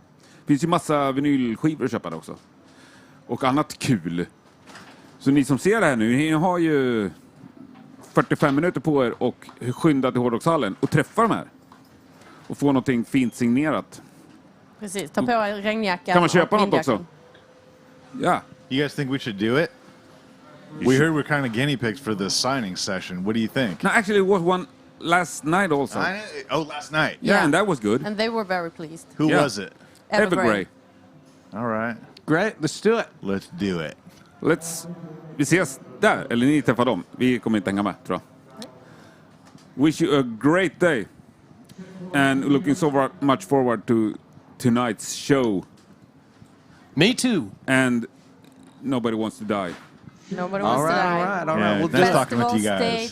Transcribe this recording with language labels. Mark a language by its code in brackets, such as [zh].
[sv] Det finns ju massa vinylskivor att köpa där också. Och annat kul. Så ni som ser det här nu, ni har ju 45 minuter på er och skynda till Hårdrockshallen och träffa de här. Och få någonting fint signerat. Precis, ta på regnjackan. Kan man köpa något också? Ja. [en] You guys think we should do it? We heard we're kind of guinea pigs for this signing session. What do you think? No, actually it was one last night also. Last night. Yeah, and that was good. And they were very pleased. Who was it? Evergrey. All right. Great, let's do it. Let's do it. [sv] Vi ses där, eller ni träffar dem. Vi kommer inte hänga med, tror jag. [en] Wish you a great day. And looking so much forward to tonight's show. Me too. And nobody wants to die. Nobody wants to die. All right. Well, nice talking with you guys.